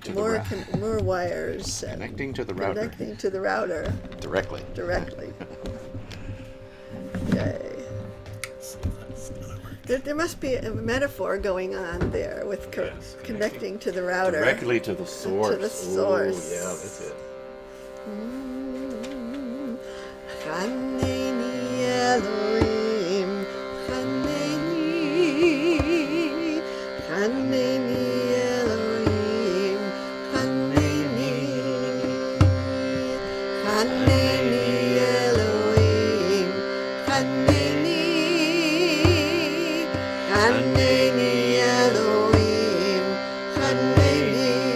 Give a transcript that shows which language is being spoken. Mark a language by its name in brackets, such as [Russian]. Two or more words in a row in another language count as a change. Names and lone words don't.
[English] Connecting to the router. Connecting to the router. Directly. Yay. There must be a metaphor going on there with connecting to the router. Directly to the source. To the source. Oh, yeah, that's it. [Hebrew] חנני אלהים חנני חנני אלהים חנני חנני אלהים חנני חנני אלהים חנני.